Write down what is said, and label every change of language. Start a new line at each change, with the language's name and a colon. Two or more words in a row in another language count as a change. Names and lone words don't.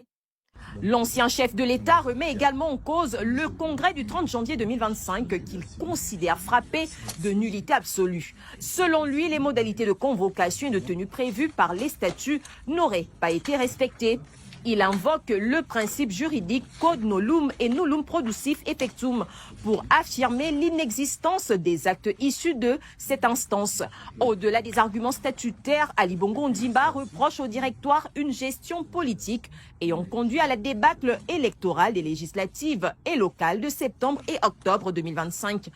French: L'ancien chef de l'État remet également en cause le congrès du 30 janvier 2025 qu'il considère frappé de nullité absolue. Selon lui, les modalités de convocation et de tenue prévues par les statuts n'auraient pas été respectées. Il invoque le principe juridique
Latin: quod nullum et nullum producif effectum
French: pour affirmer l'inexistence des actes issus de cette instance. Au-delà des arguments statutaires, Ali Bongo Ondimba reproche au directoire une gestion politique ayant conduit à la débâcle électorale des législatives et locales de septembre et octobre 2025.